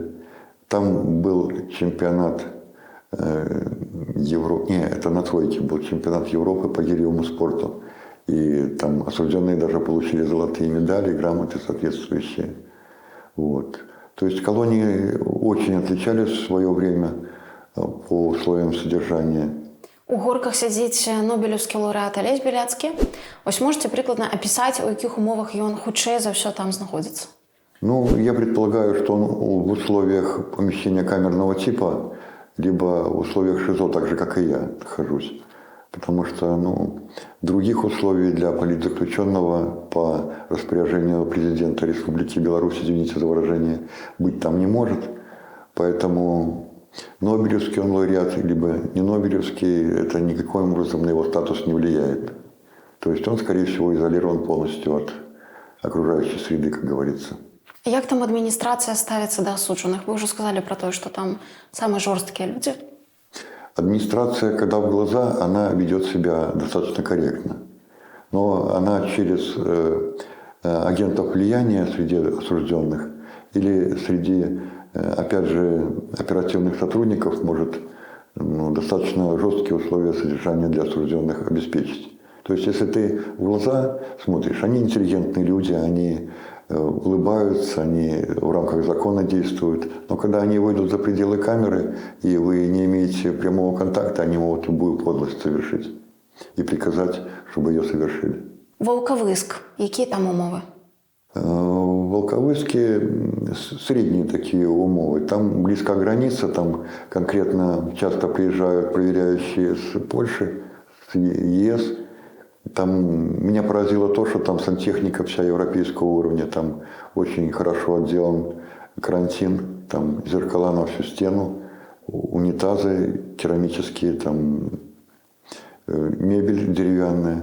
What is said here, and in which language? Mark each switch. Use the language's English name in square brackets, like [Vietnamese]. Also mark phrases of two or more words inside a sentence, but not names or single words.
[Russian] Там был чемпионат Европы, это на тройке был чемпионат Европы по гиревому спорту. И там осужденные даже получили золотые медали, грамоты соответствующие. Вот. То есть колонии очень отличались в свое время по условиям содержания. [Belarusian] У горках сядзіць нобелеўскі лаўрэат Алесь Беляцкі. Ось можете прыкладна апісаць, у якіх умовах ён хутчэй за ўсё там знаходзіцца? [Russian] Ну, я предполагаю, что он в условиях помещения камерного типа, либо в условиях ШИЗО, так же, как и я, нахожусь. Потому что, ну, других условий для политзаключенного по распоряжению президента Республики Беларусь, извините за выражение, быть там не может. Поэтому нобелевский он лауреат, либо не нобелевский, это никаким образом на его статус не влияет. То есть он, скорее всего, изолирован полностью от окружающей среды, как говорится. [Belarusian] Як там адміністрацыя ставіцца да асуджаных? Вы ўжо сказалі пра тое, што там самыя жорсткія людзі. [Russian] Администрация, когда в глаза, она ведет себя достаточно корректно. Но она через агентов влияния среди осужденных или среди, опять же, оперативных сотрудников может достаточно жесткие условия содержания для осужденных обеспечить. То есть, если ты в глаза смотришь, они интеллигентные люди, они улыбаются, они в рамках закона действуют. Но когда они выйдут за пределы камеры, и вы не имеете прямого контакта, они могут любую подлость совершить и приказать, чтобы ее совершили. [Belarusian] Волковыск. Якія там умовы? [Russian] В Волковыске средние такие умовы. Там близко граница, там конкретно часто приезжают проверяющие с Польши, с ЕС. Там меня поразило то, что там сантехника вся европейского уровня, там очень хорошо отделан карантин, там зеркала на всю стену, унитазы керамические, там мебель деревянная.